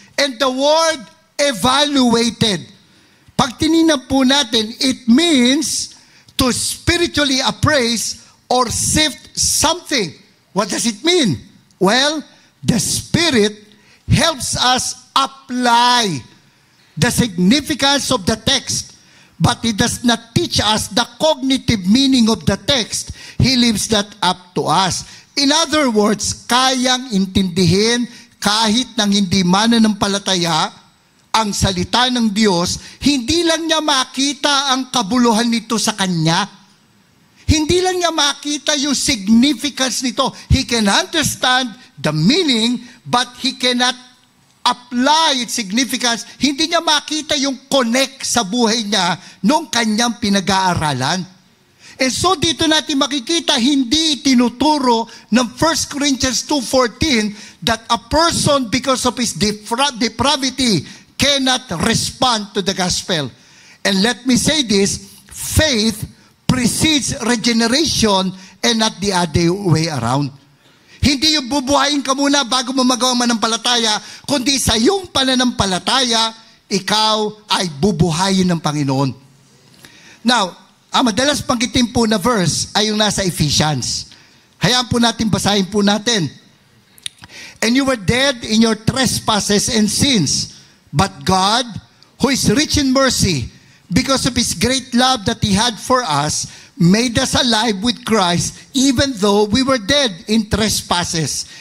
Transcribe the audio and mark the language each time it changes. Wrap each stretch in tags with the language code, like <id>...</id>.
<en>And the word evaluated, pag tinignan po natin, it means to spiritually appraise or sift something. What does it mean? Well, the Spirit helps us apply the significance of the text, but it does not teach us the cognitive meaning of the text. He leaves that up to us.</en> <tl>In other words, kayang intindihin kahit nang hindi mananampalataya ang salita ng Diyos, hindi lang niya makita ang kabuluhan nito sa Kanya. Hindi lang niya makita yung significance nito.</tl> <en>He can understand the meaning, but he cannot apply its significance.</en> <tl>Hindi niya makita yung connect sa buhay niya nung kanyang pinag-aaralan.</tl> <en>And so dito natin makikita, hindi tinuturo ng 1 Corinthians 2:14 that a person because of his depravity cannot respond to the gospel. And let me say this, faith precedes regeneration and not the other way around.</en> <tl>Hindi yung bubuhayin ka muna bago mo magawa manampalataya, kundi sa iyong pananampalataya, ikaw ay bubuhayin ng Panginoon. Now, ang madalas panggitin po na verse ay yung nasa Ephesians. Hayaan po natin, basahin po natin.</tl> <en>And you were dead in your trespasses and sins, but God, who is rich in mercy, because of His great love that He had for us, made us alive with Christ, even though we were dead in trespasses.</en>